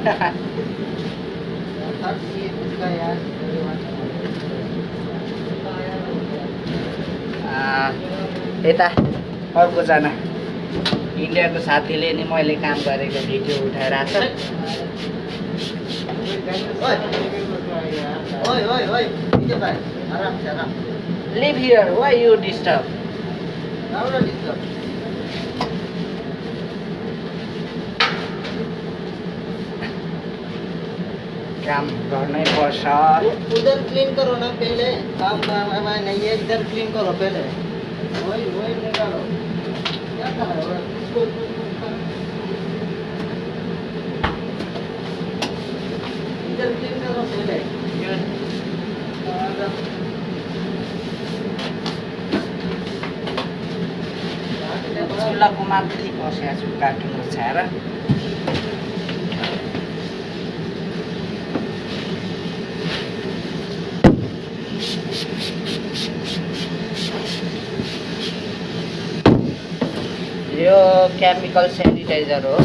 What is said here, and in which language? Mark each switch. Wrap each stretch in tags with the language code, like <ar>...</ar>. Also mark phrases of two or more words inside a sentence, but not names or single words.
<ne>यता अर्कोजना इन्डियाको साथीले नि मैले काम गरेको भिडियो उठाइरहेको छ।</ne> <en>Live here, why you disturb?</en> <ne>काम गर्नै पर्छ।</ne> <hi>उधर क्लीन करो ना पहले, काम नहीं है, इधर क्लीन करो पहले। वही निकालो, क्या कर रहे हो? इधर क्लीन करो पहले।</hi> <ne>चुल्हाको माथि बसेको छु कार्टुन ओछ्याएर। यो</ne> <en>chemical sanitizer</en> <ne>हो।</ne>